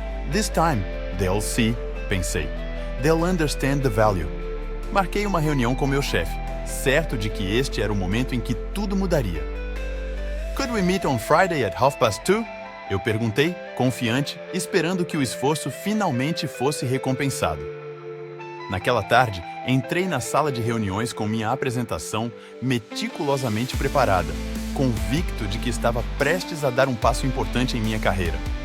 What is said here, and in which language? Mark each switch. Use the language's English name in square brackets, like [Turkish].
[English] This time, they'll see, [Portuguese] pensei. [English] They'll understand the value. [Portuguese] Marquei uma reunião com meu chefe, certo de que este era o momento em que tudo mudaria. [English] Could we meet on Friday at 2:30? [Portuguese] Eu perguntei, confiante, esperando que o esforço finalmente fosse recompensado. Naquela tarde, entrei na sala de reuniões com minha apresentação meticulosamente preparada, convicto de que estava prestes a dar um passo importante em minha carreira.